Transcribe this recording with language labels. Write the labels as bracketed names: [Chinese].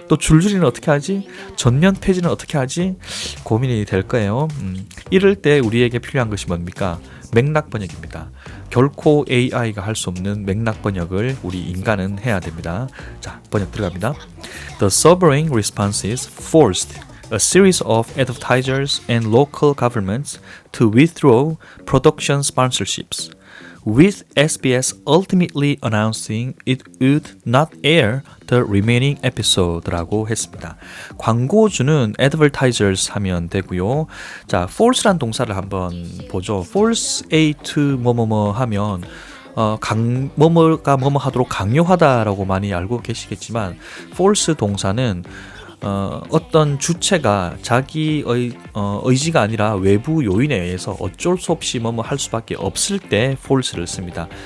[Korean] 또 줄줄이는 어떻게 하지? 전면 폐지는 어떻게 하지? 고민이 될 거예요. 이럴 때 우리에게 필요한 것이 뭡니까? 맥락 번역입니다. 결코 AI가 할 수 없는 맥락 번역을 우리 인간은 해야 됩니다. 자, 번역 들어갑니다. [English] The sobering responses forced a series of advertisers and local governments to withdraw production sponsorships, with SBS ultimately announcing it would not air the remaining episode [Korean] 라고 했습니다. 광고주는 advertisers 하면 되고요. 자, force란 동사를 한번 보죠. force A to 뭐뭐뭐 하면 뭐뭐가 뭐뭐 하도록 강요하다라고 많이 알고 계시겠지만 force 동사는 어떤 주체가 자기의 의지가 아니라 외부 요인에 의해서 어쩔 수 없이 뭐뭐 할 수밖에 없을 때 force를 씁니다.